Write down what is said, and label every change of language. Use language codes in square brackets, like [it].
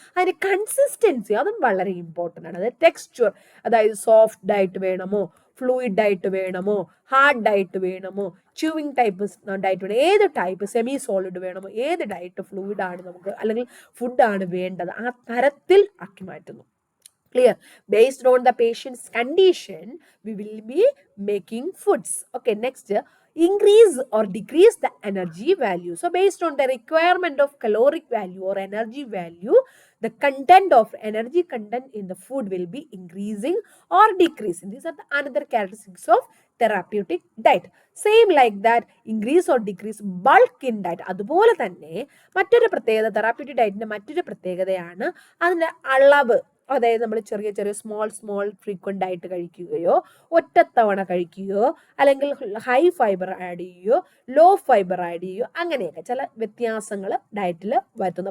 [ml] അതിന് കൺസിസ്റ്റൻസി, അതും വളരെ ഇമ്പോർട്ടൻ്റ് ആണ്. അതായത് ടെക്സ്ചർ, അതായത് സോഫ്റ്റ് ഡയറ്റ് വേണമോ, ഫ്ലൂയിഡ് ഡയറ്റ് വേണമോ, ഹാർഡ് ഡയറ്റ് വേണമോ, ച്യൂവിങ് ടൈപ്പ് ഡയറ്റ് വേണം, ഏത് ടൈപ്പ്, സെമി സോളിഡ് വേണമോ, ഏത് ഡയറ്റ് ഫ്ലൂയിഡ് ആണ് നമുക്ക് അല്ലെങ്കിൽ ഫുഡാണ് വേണ്ടത്, ആ തരത്തിൽ ആക്കി മാറ്റുന്നു. [en] Clear? Based on the patient's condition, we will be making foods. Okay, next, increase or decrease the energy value. So based on the requirement of caloric value or energy value, the content of energy content in the food will be increasing or decreasing. These are the another characteristics of therapeutic diet. Same like that, increase or decrease bulk in diet. [ml] അതുപോലെ തന്നെ മറ്റൊരു പ്രത്യേകത, therapeutic ഡയറ്റിന്റെ മറ്റൊരു പ്രത്യേകതയാണ് അതിന്റെ അളവ്. അതായത് നമ്മൾ ചെറിയ ചെറിയ സ്മോൾ ഫ്രീക്വൻ്റ് ആയിട്ട് കഴിക്കുകയോ, ഒറ്റത്തവണ കഴിക്കുകയോ, അല്ലെങ്കിൽ ഹൈ ഫൈബർ ആഡ് ചെയ്യുകയോ, ലോ ഫൈബർ ആഡ് ചെയ്യുകയോ, അങ്ങനെയൊക്കെ ചില വ്യത്യാസങ്ങൾ ഡയറ്റിൽ വരുത്തുന്നു.